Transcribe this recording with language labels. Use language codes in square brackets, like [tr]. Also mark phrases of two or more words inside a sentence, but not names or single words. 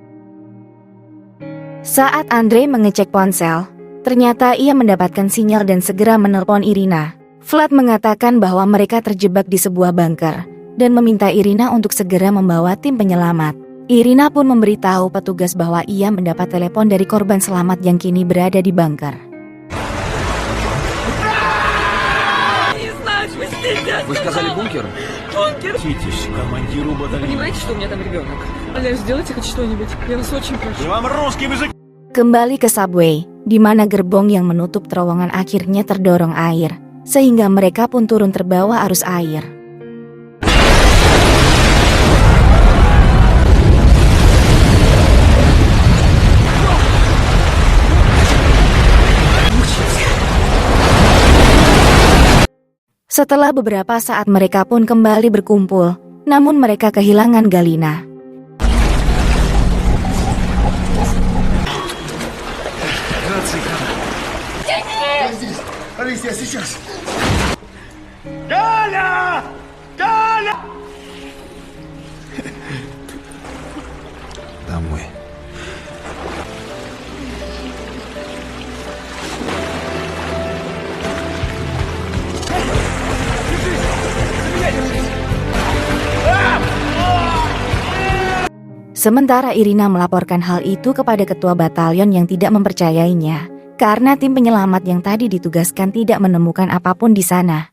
[id] Saat Andre mengecek ponsel, ternyata ia mendapatkan sinyal dan segera menelpon Irina. Vlad mengatakan bahwa mereka terjebak di sebuah bunker dan meminta Irina untuk segera membawa tim penyelamat. Irina pun memberitahu petugas bahwa ia mendapat telepon dari korban selamat yang kini berada di bunker. [ru] Вы сказали бункер? Бункер! Понимаете, что у меня там ребенок? Олег, сделайте хоть что-нибудь. Я вас очень прошу. [id] Kembali ke subway, di mana gerbong yang menutup terowongan akhirnya terdorong air, sehingga mereka pun turun terbawa arus air. Setelah beberapa saat mereka pun kembali berkumpul, namun mereka kehilangan Galina. Alicia, [ru] сейчас! Галя! Галя! Домой. [id] Sementara Irina melaporkan hal itu kepada ketua batalion yang tidak mempercayainya, karena tim penyelamat yang tadi ditugaskan tidak menemukan apapun di sana.